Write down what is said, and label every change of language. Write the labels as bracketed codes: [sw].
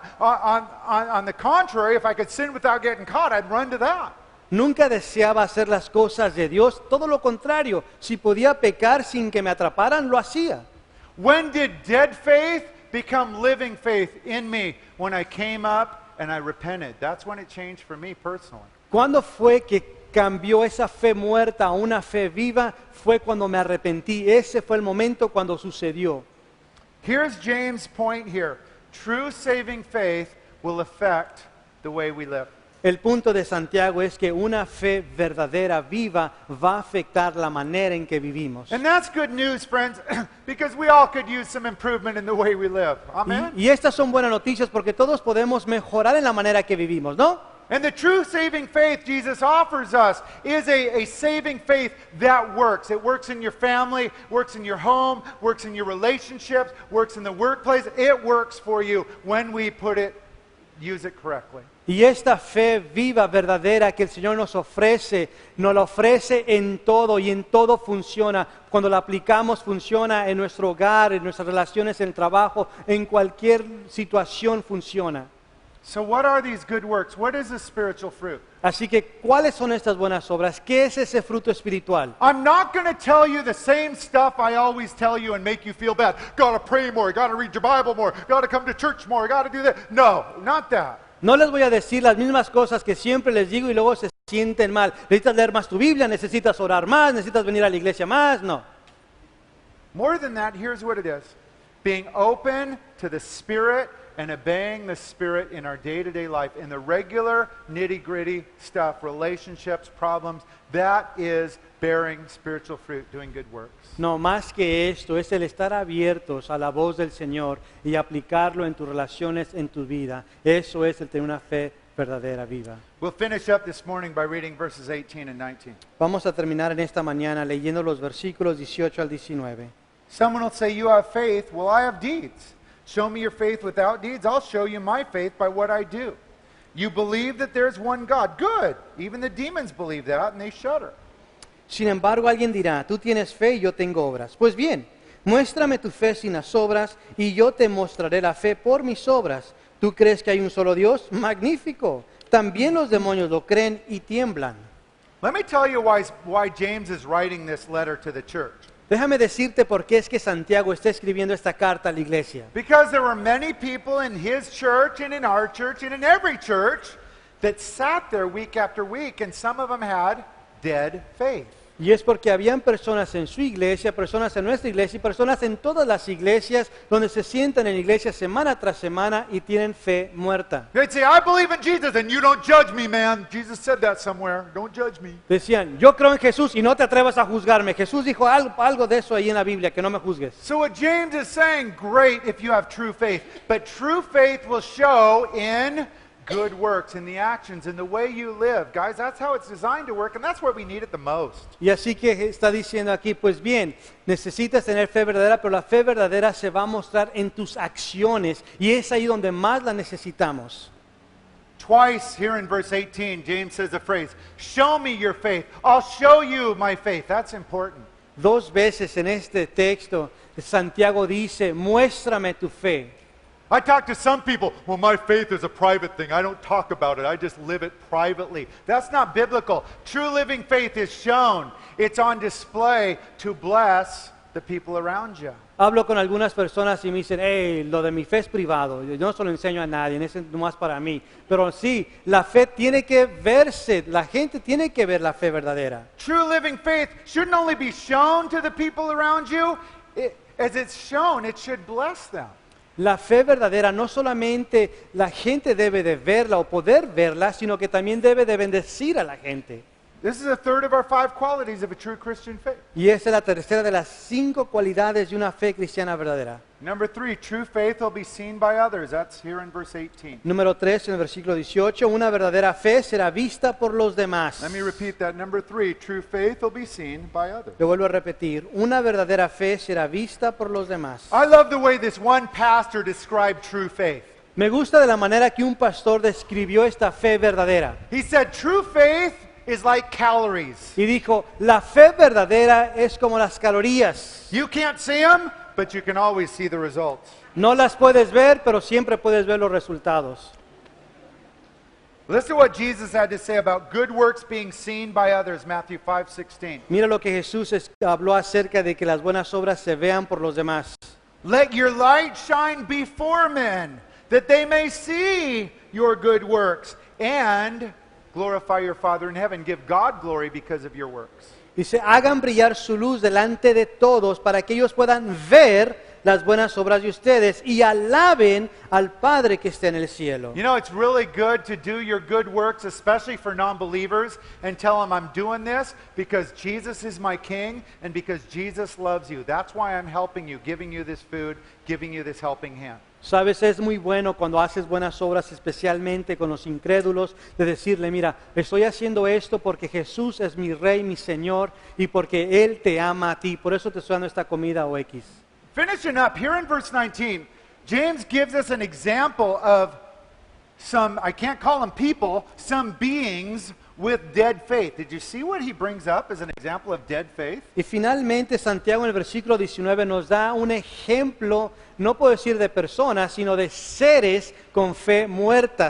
[en] On the contrary, if I could sin without getting caught, I'd run to that. [es] Nunca deseaba hacer las cosas de Dios, todo lo contrario. Si podía pecar sin que me atraparan, lo hacía. [en] When did dead faith become living faith in me? When I came up and I repented. That's when it changed for me personally. [es] ¿Cuándo fue que cambió esa fe muerta a una fe viva? Fue cuando me arrepentí. Ese fue el momento cuando sucedió. [en] Here's James' point here. True saving faith will affect the way we live. [es] El punto de Santiago es que una fe verdadera, viva, va a afectar la manera en que vivimos. [en] And that's good news, friends, because we all could use some improvement in the way we live. Amen? [es] Y estas son buenas noticias porque todos podemos mejorar en la manera que vivimos, ¿no? [en] And the true saving faith Jesus offers us is a saving faith that works. It works in your family, works in your home, works in your relationships, works in the workplace. It works for you when we use it correctly. [es] Y esta fe viva, verdadera que el Señor nos la ofrece en todo y en todo funciona. Cuando la aplicamos funciona en nuestro hogar, en nuestras relaciones, en el trabajo, en cualquier situación funciona. [en] So what are these good works? What is the spiritual fruit? [es] Así que, ¿cuáles son estas buenas obras? ¿Qué es ese fruto espiritual? [en] I'm not going to tell you the same stuff I always tell you and make you feel bad. Got to pray more, got to read your Bible more, got to come to church more, got to do that. No, not that. [es] No les voy a decir las mismas cosas que siempre les digo y luego se sienten mal. Necesitas leer más tu Biblia, necesitas orar más, necesitas venir a la iglesia más. No. [en] More than that, here's what it is. Being open to the Spirit and obeying the Spirit in our day-to-day life, in the regular nitty-gritty stuff, relationships, problems, that is bearing spiritual fruit, doing good works. [es] No, más que esto, es el estar abiertos a la voz del Señor y aplicarlo en tus relaciones, en tu vida. Eso es el tener una fe verdadera, viva. [en] We'll finish up this morning by reading verses 18 and 19. [es] Vamos a terminar en esta mañana leyendo los versículos 18 al 19. [en] Someone will say, you have faith. Well, I have deeds. Show me your faith without deeds. I'll show you my faith by what I do. You believe that there's one God. Good. Even the demons believe that and they shudder. [es] Sin embargo, alguien dirá, tú tienes fe y yo tengo obras. Pues bien, muéstrame tu fe sin las obras y yo te mostraré la fe por mis obras. ¿Tú crees que hay un solo Dios? Magnífico. También los demonios lo creen y tiemblan. [en] Let me tell you why James is writing this letter to the church. [es] Déjame decirte por qué es que Santiago está escribiendo esta carta a la iglesia. [en] Because there were many people in his church and in our church and in every church that sat there week after week, and some of them had dead faith. [es] Y es porque habían personas en su iglesia, personas en nuestra iglesia y personas en todas las iglesias donde se sientan en la iglesia semana tras semana y tienen fe muerta. [en] They'd say, I believe in Jesus, and you don't judge me, man. Jesus said that somewhere. Don't judge me. [es] Decían, yo creo en Jesús y no te atrevas a juzgarme. Jesús dijo algo de eso ahí en la Biblia, que no me juzgues. [en] So what James is saying, great if you have true faith, but true faith will show in good works, in the actions, in the way you live. Guys, that's how it's designed to work, and that's where we need it the most. [es] Y así que está diciendo aquí, pues bien, necesitas tener fe verdadera, pero la fe verdadera se va a mostrar en tus acciones y es ahí donde más la necesitamos. [en] Twice here in verse 18, James says the phrase, show me your faith. I'll show you my faith. That's important. [es] Dos veces en este texto, Santiago dice, muéstrame tu fe. [en] I talk to some people, well, my faith is a private thing. I don't talk about it. I just live it privately. That's not biblical. True living faith is shown. It's on display to bless the people around you. [es] Hablo con algunas personas y me dicen, hey, lo de mi fe es privado, yo no se lo enseño a nadie, es nomás para mí. Pero sí, la fe tiene que verse, la gente tiene que ver la fe verdadera. [en] True living faith shouldn't only be shown to the people around you. As it's shown, it should bless them. [es] La fe verdadera no solamente la gente debe de verla o poder verla, sino que también debe de bendecir a la gente. [en] This is a third of our 5 qualities of a true Christian faith. [es] Y esa es la tercera de las 5 cualidades de una fe cristiana verdadera. [en] Number 3, true faith will be seen by others. That's here in verse 18. [es] Número 3, en el versículo 18, una verdadera fe será vista por los demás. [en] Let me repeat that. Number 3, true faith will be seen by others. [es] Lo vuelvo a repetir, una verdadera fe será vista por los demás. [en] I love the way this one pastor described true faith. [es] Me gusta de la manera que un pastor describió esta fe verdadera. [en] He said, true faith is like calories. [es] Y dijo, la fe verdadera es como las calorías. [en] You can't see them, but you can always see the results. [es] No las puedes ver, pero siempre puedes ver los resultados. [en] Listen to what Jesus had to say about good works being seen by others, Matthew 5:16. [es] Mira lo que Jesús habló acerca de que las buenas obras se vean por los demás. [en] Let your light shine before men, that they may see your good works and glorify your Father in heaven. Give God glory because of your works. [es] Dice, hagan brillar su luz delante de todos para que ellos puedan ver las buenas obras de ustedes y alaben al Padre que está en el cielo. [en] You know, it's really good to do your good works, especially for non-believers, and tell them I'm doing this because Jesus is my King and because Jesus loves you. That's why I'm helping you, giving you this food, giving you this helping hand. [es] Sabes, es muy bueno cuando haces buenas obras, especialmente con los incrédulos, de decirle, mira, estoy haciendo esto porque Jesús es mi Rey, mi Señor, y porque Él te ama a ti. Por eso te estoy dando esta comida o X. [en] Finishing up, here in verse 19, James gives us an example of some, I can't call them people, some beings with dead faith. Did you see what he brings up as an example of dead faith? [es] Y finalmente Santiago en el versículo 19 nos da un ejemplo, no puedo decir de personas, sino de seres con fe muerta.